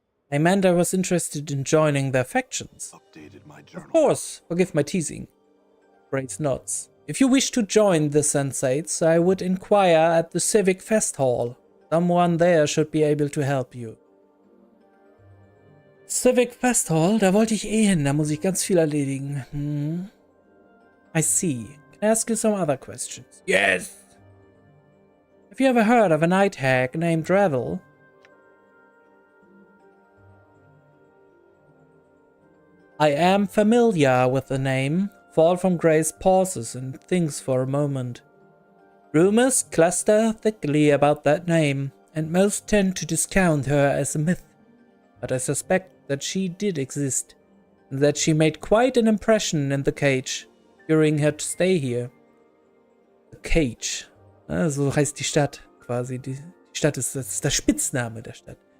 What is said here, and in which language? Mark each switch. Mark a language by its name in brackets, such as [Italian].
[English] I meant I was interested in joining their factions. Of course, forgive my teasing. Grace nods. If you wish to join the Sensates, I would inquire at the Civic Fest Hall. Someone there should be able to help you. [German] Civic Fest Hall, da wollte ich eh hin, da muss ich ganz viel erledigen. [English] I see. Can I ask you some other questions? Yes! Have you ever heard of a night hag named Revel? I am familiar with the name. Fall from Grace pauses and thinks for a moment. Rumors cluster thickly about that name, and most tend to discount her as a myth. But I suspect that she did exist, and that she made quite an impression in the cage during her stay here. The Cage. [German] So heißt die Stadt quasi. Die Stadt ist der Spitzname der Stadt.